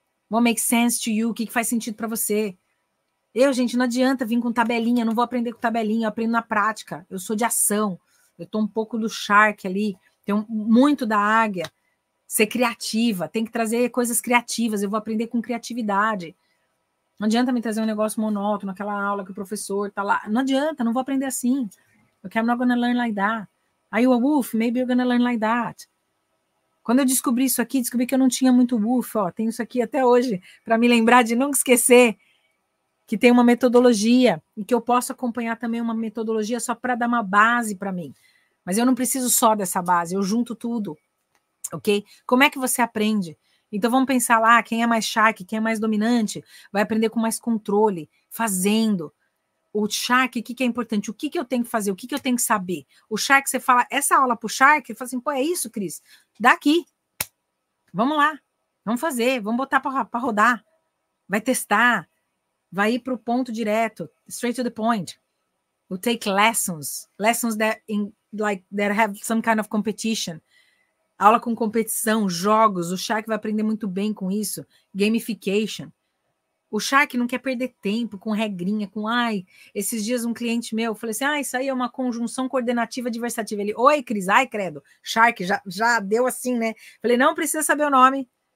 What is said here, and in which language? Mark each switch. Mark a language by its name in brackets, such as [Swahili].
[English] What makes sense to you? [Portuguese] O que faz sentido para você? Gente, não adianta vir com tabelinha, não vou aprender com tabelinha, eu aprendo na prática. Eu sou de ação. Eu tô um pouco do Shark ali, tenho muito da águia. Ser criativa, tem que trazer coisas criativas, eu vou aprender com criatividade. Não adianta me trazer um negócio monótono, aquela aula que o professor tá lá. Não adianta, não vou aprender assim. [English] Okay, I'm not gonna learn like that. Are you a wolf? Maybe you're gonna learn like that. [Portuguese] Quando eu descobri isso aqui, descobri que eu não tinha muito wolf, ó, tenho isso aqui até hoje, para me lembrar de nunca esquecer que tem uma metodologia e que eu posso acompanhar também uma metodologia só para dar uma base para mim. Mas eu não preciso só dessa base, eu junto tudo, ok? Como é que você aprende? Então vamos pensar lá, quem é mais shark, quem é mais dominante, vai aprender com mais controle, fazendo. O Shark, o que é importante? O que eu tenho que fazer? O que eu tenho que saber? O Shark, você fala, essa aula pro Shark, ele fala assim, pô, é isso, Cris? Daqui. Vamos lá. Vamos fazer. Vamos botar para rodar. Vai testar. Vai ir para o ponto direto. [English] Straight to the point. We'll take lessons. Lessons that have some kind of competition. [Portuguese] Aula com competição, jogos. O Shark vai aprender muito bem com isso. Gamification. O Shark não quer perder tempo com regrinha, esses dias um cliente meu, eu falei assim, isso aí é uma conjunção coordenativa adversativa. Ele, oi, Cris, credo, Shark, já deu assim, né? Falei, não precisa saber o nome,